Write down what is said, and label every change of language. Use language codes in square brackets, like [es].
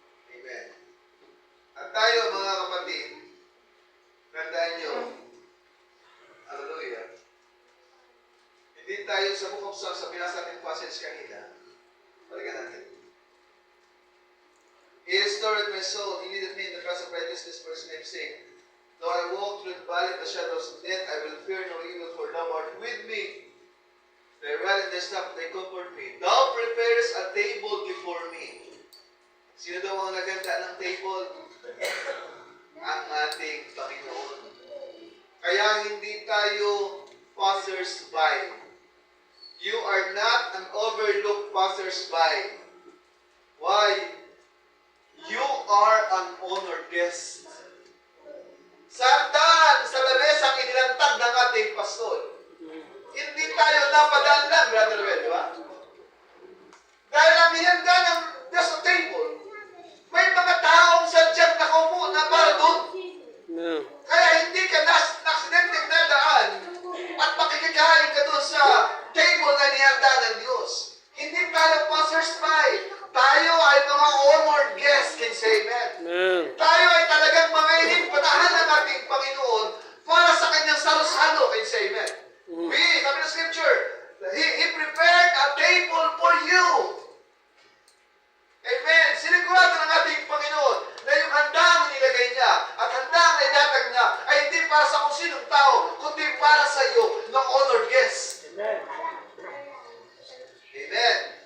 [tl] Amen. At tayo, mga kapatid, tandaan nyo, hallelujah, hindi tayo sa Book of Psalms, sa binasa natin passage kanina, balikan natin. [en] He restored my soul, he leadeth me in the paths of righteousness for his name's sake. Though I walk through the valley of the shadows of death, I will fear no evil, for thou art with me. Thy rod and thy staff, they comfort me. Thou preparest a table before me. [tl] Sino daw ang naganda ng table? Ang ating Panginoon. Kaya hindi tayo passers-by. [en] You are not an overlooked passers-by. Why? You are an honored guest. [tl] Sandaan sa labesang inilantad ng ating pastor. Hindi tayo napadaan lang, Brother Well, di ba? Dahil ang hinanda ng Diyos sa table, may mga taong sadyang nakaupo na para doon. Kaya hindi ka na-aksidenteng dadaan at makikikain ka doon sa table na nihanda ng Diyos. Hindi tayo passers-by. Tayo ay mga honored guests, [en] can say amen. [tl] Tayo ay talagang mga inipatahan ng ating Panginoon para sa kanyang salo-salo, [en] can say amen. [tl] Sabi ng scripture, [en] He prepared a table for you. Amen. [tl] Sinigurado ng ating Panginoon na yung handang nilagay niya at handang idatag niya ay hindi para sa kung sinong tao, kundi para sa iyo ng honored guest. Amen. Amen.